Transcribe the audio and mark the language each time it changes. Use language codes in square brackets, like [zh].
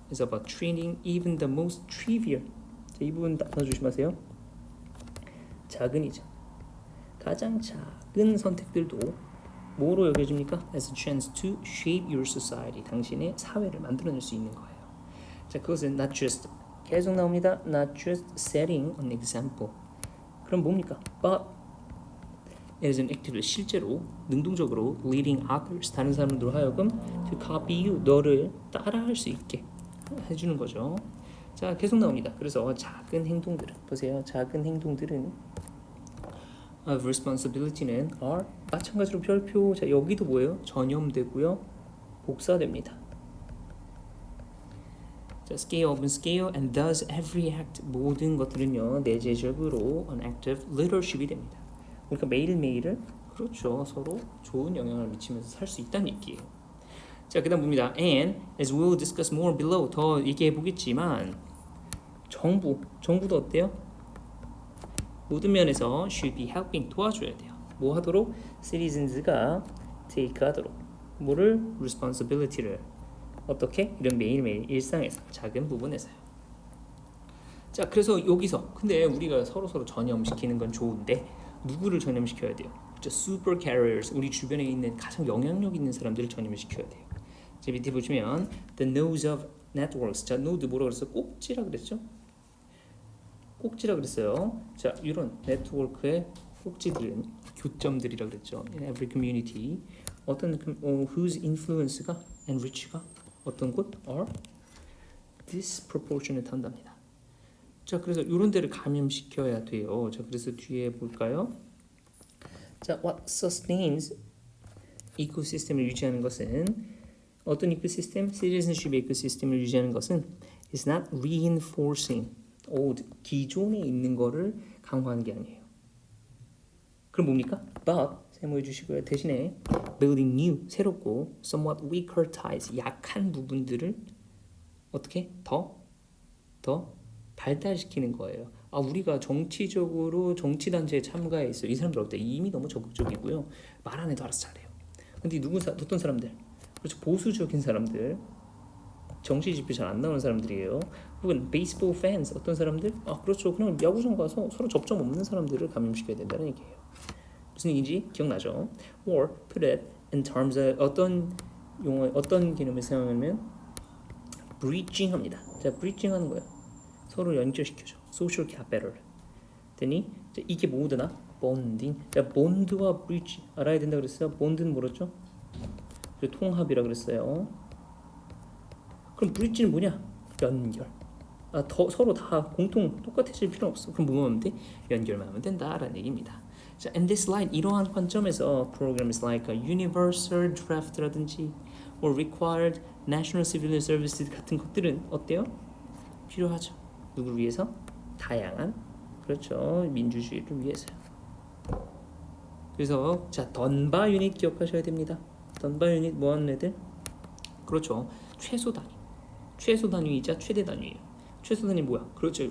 [en] It's about treating even the most trivial. [ko] 자, 이 부분 하나 조심하세요. 작은이죠. 가장 작은 선택들도 뭐로 여겨집니까? [en] As a chance to shape your society. [ko] 당신의 사회를 만들어낼 수 있는 거예요. 자, 그것은 [en] not just [ko] 계속 나옵니다. [en] Not just setting an example. [ko] 그럼 뭡니까? [en] But it is an active [ko] 실제로 능동적으로 [en] leading others [ko] 다른 사람들로 하여금 [en] to copy you [ko] 너를 따라할 수 있게 해주는 거죠. 자, 계속 나옵니다. 그래서 작은 행동들은 보세요. 작은 행동들은 [en] of responsibility [ko] 는 are 마찬가지로 별표. 자, 여기도 뭐예요? 전염되고요. 복사됩니다. [en] 자, scale open scale and does every act [ko] 모든 것들은요 내재적으로 [en] an active leadership이 됩니다. [ko] 그러니까 매일매일을 그렇죠 서로 좋은 영향을 미치면서 살 수 있다는 얘기예요. 자, 그다음 봅니다. [en] And as we'll discuss more below [ko] 더 얘기해 보겠지만 정부도 어때요? 모든 면에서 [en] should be helping [ko] 도와줘야 돼요. 뭐 하도록? citizens가 take 하도록 뭐를? responsibility를 어떻게? 이런 매일매일 일상에서 작은 부분에서요. 자, 그래서 여기서 근데 우리가 서로 전염시키는 건 좋은데 누구를 전염시켜야 돼요? 그렇죠? super carriers 우리 주변에 있는 가장 영향력 있는 사람들을 전염을 시켜야 돼요. 자, 밑에 보시면 [en] the nodes of networks. [ko] 자, node 뭐라 그랬어요? 꼭지라 그랬죠? 꼭지라 그랬어요. 자, 이런 네트워크의 꼭지들은 교점들이라 그랬죠. [en] In every community 어떤 whose influence가 and reach가 [ko] 어떤 곳 [en] are disproportionate 한답니다. [ko] 자, 그래서 이런 데를 감염시켜야 돼요. 자, 그래서 뒤에 볼까요? 자, [en] what sustains [ko] 이코시스템을 유지하는 것은 어떤 이코시스템? citizenship 이코시스템을 유지하는 것은 [en] is not reinforcing [ko] 기존에 있는 거를 강화하는 게 아니에요. 그럼 뭡니까? But 세모해 주시고요. 대신에 [en] building new [ko] 새롭고 [en] somewhat weaker ties [ko] 약한 부분들을 어떻게 더 발달시키는 거예요. 아, 우리가 정치적으로 정치 단체에 참가해 있어요. 이 사람들 어때? 이미 너무 적극적이고요. 말 안 해도 알아서 잘해요. 근데 어떤 사람들? 그렇죠. 보수적인 사람들. 정치 지표 잘 안 나오는 사람들이에요. 혹은 베이스볼 팬스 어떤 사람들? 아, 그렇죠. 그냥 야구장 가서 서로 접점 없는 사람들을 감염시켜야 된다는 얘기예요. 무슨 얘기인지 기억나죠? [en] Or put it in terms of [ko] 어떤 용어 어떤 개념을 사용하면 bridging 합니다. 자, bridging 하는 거예요. 서로 연결시켜줘. social capital. 됐니? 자, 이게 뭐더나? bonding. 자, bond와 bridge 알아야 된다 그랬어요. bond는 뭐였죠? 통합이라 그랬어요. 그럼 bridge는 뭐냐? 연결. 아, 서로 다 똑같아질 필요 없어. 그럼 뭐만 하면 돼? 연결만 하면 된다라는 얘기입니다. [en] 자, and this line [ko] 이러한 관점에서 [en] programs like a universal draft라든지 or required national civil service [ko] 같은 것들은 어때요? 필요하죠. 누구를 위해서? 다양한 그렇죠 민주주의를 위해서요. 그래서 자, 던바 유닛 기억하셔야 됩니다. 던바 유닛 뭐하는 애들? 그렇죠. 최소 단위이자 최대 단위예요. 최소 단위 뭐야? 그렇죠.